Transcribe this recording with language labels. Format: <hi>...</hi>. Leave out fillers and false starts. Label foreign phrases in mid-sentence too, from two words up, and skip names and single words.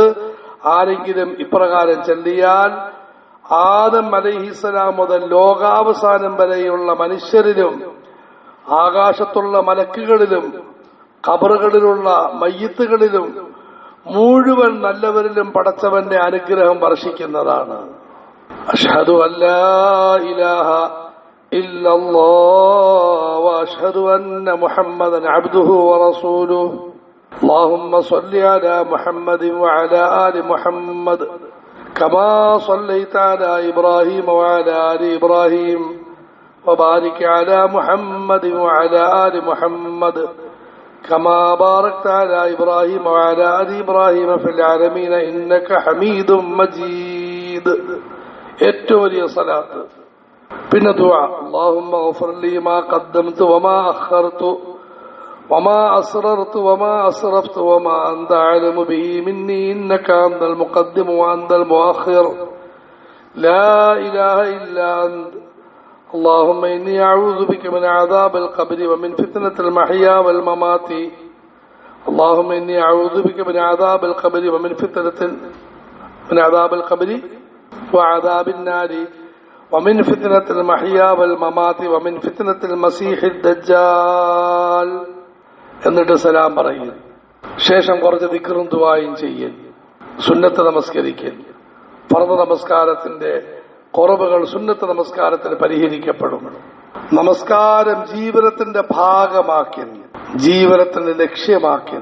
<ml>ആരെങ്കിലും ഇപ്രകാരം ചൊല്ലിയാൽ ആദം അലൈഹിസ്സലാം മുതൽ ലോകാവസാനം വരെയുള്ള മനുഷ്യരിലും ആകാശത്തുള്ള മലക്കുകളിലും ഖബറുകളിലുള്ള മയ്യിത്തുകളിലും മുഴുവൻ നല്ലവരിലും പടച്ചവന്റെ അനുഗ്രഹം വർഷിക്കുന്നതാണ്.</ml> <ar>أشهد أن لا إله إلا الله وأشهد أن محمدا عبده ورسوله اللهم صل على محمد وعلى آل محمد كما صليت على إبراهيم وعلى آل إبراهيم وبارك على محمد وعلى آل محمد كما باركت على إبراهيم وعلى آل إبراهيم في العالمين إنك حميد مجيد.</ar> <ml>ഏറ്റവും വലിയ സലാത്ത്. പിന്നെ ദുആ,</ml> <ar>اللهم اغفر لي ما قدمت وما أخرت وما أسررت وما أسرفت وما أنت أعلم به مني إنك أنت المقدم وأنت المؤخر لا إله إلا أنت اللهم إني أعوذ بك من عذاب القبر ومن فتنة المحيا والممات اللهم إني أعوذ بك من عذاب القبر ومن عذاب القبر وعذاب النار ومن فتنة المحيا والممات ومن فتنة المسيح الدجال.</ar> <ml>എന്നിട്ട് സലാം പറയും. ശേഷം കുറച്ച് ദിക്റും ദുആയും ചെയ്യൽ. സുന്നത്ത് നമസ്കരിക്കൽ. ഫർദ് നമസ്കാരത്തിന്റെ കുറവുകൾ സുന്നത്ത് നമസ്കാരത്തിന് പരിഹരിക്കപ്പെടും. നമസ്കാരം ജീവിതത്തിന്റെ ഭാഗമാക്കി, ജീവിതത്തിന്റെ ലക്ഷ്യമാക്കി.</ml>